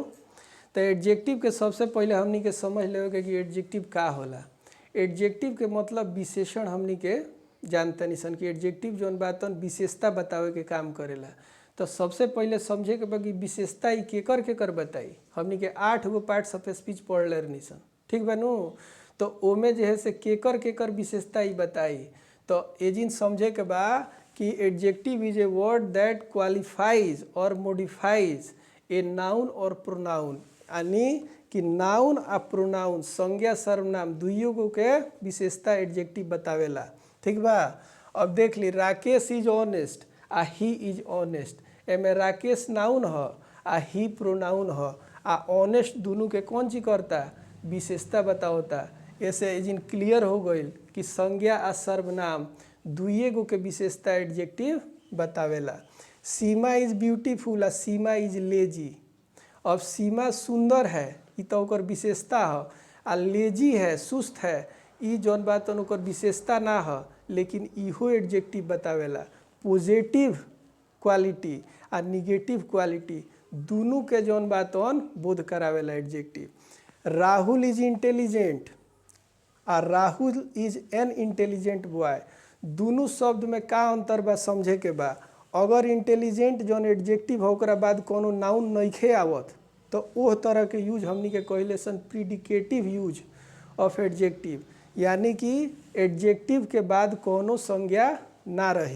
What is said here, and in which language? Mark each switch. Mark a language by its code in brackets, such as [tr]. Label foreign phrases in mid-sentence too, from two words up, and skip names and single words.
[bho] तो एडजेक्टिव के सबसे पहले हमनी के समझ लेवे कि एडजेक्टिव का होला। एडजेक्टिव के मतलब विशेषण हमनी के जानते नहीं सन कि एडजेक्टिव जौन बात विशेषता बतावे के काम करेला। तो सबसे पहले समझे के बा कि विशेषता ही केकर बताई। हमनी के 8 गो [en] parts of speech [bho] पढ़ ले रही सन। ठीक बा नु। तो ओमे जो है से केकर विशेषता ही बताई। तो एजिन समझे के बा कि [en] adjective is a word that qualifies or modifies a noun or pronoun. [bho] यानी कि नाउन आ प्रोनाउन संज्ञा सर्वनाम दुइयों गो के विशेषता एडजेक्टिव बतावेला। ठीक बा। अब देख ली, राकेश [en] is honest [bho] आ [en] he is honest. [bho] एमे राकेश नाउन ह आ ही प्रोनाउन ह। आ ऑनेस्ट दोनों के कौन चीज करता, विशेषता बतावता। ऐसे एजिन क्लियर हो गई कि संज्ञा आ सर्वनाम दुइये गो के विशेषता एडजेक्टिव बतावेला। [en] Seema is beautiful आ Seema is lazy। [bho] अब सीमा सुंदर है, ई तो ओकर विशेषता ह। आ लेजी है, सुस्त है, ई जौन बात ओकर विशेषता ना ह, लेकिन इहो एडजेक्टिव बतावेला। [en] positive quality [bho] आ [en] negative quality [bho] दोनों के जौन बात बोध करावेला एडजेक्टिव। [en] Rahul is intelligent आ Rahul is an intelligent boy। [bho] दोनों शब्द में का अंतर बा समझे के बा। अगर इंटेलिजेंट जौन एडजेक्टिव हो ओकरा बाद कोनो नाउन नइखे आवत तो ओह तरह के यूज हमनी के कहले सन [en] predicative use of adjective. [bho] यानी कि एडजेक्टिव के बाद कोनो संज्ञा ना रही।